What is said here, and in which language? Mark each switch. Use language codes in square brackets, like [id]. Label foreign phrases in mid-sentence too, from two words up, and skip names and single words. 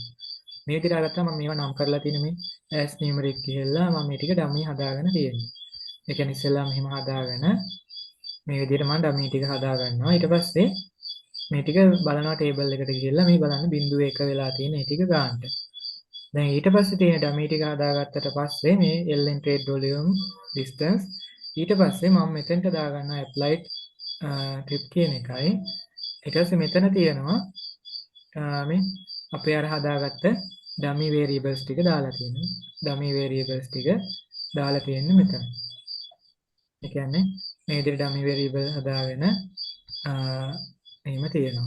[si] මේ විදිහට අරගත්තාම මම මේවා නම් කරලා තියෙන මේ [en] as numeric [si] කියලා මම මේ ටික ඩමි හදාගෙන තියෙන්නේ. ඒ කියන්නේ ඉස්සෙල්ලා මෙහෙම හදාගෙන මේ විදිහට මම ඩමි ටික හදා ගන්නවා. ඊට පස්සේ මේ ටික බලනවා ටේබල් එකට ගිහිල්ලා මේ බලන්න බිංදුව 1 වෙලා තියෙන මේ ටික ගන්නට. දැන් ඊට පස්සේ තියෙන ඩමි ටික හදාගත්තට පස්සේ මේ [en] ln trade volume distance [si] ඊට පස්සේ මම මෙතෙන්ට දාගන්නවා [en] applied trip [si] කියන එකයි ඊට පස්සේ මෙතන තියෙනවා මේ අපේ අර හදාගත්ත [en] dummy variables [si] ටික දාලා තියෙනවා [en] dummy variables [si] ටික දාලා තියෙන්නේ මෙතන. ඒ කියන්නේ මේ විදිහට [en] dummy variable [si] හදාගෙන එහෙම තියෙනවා.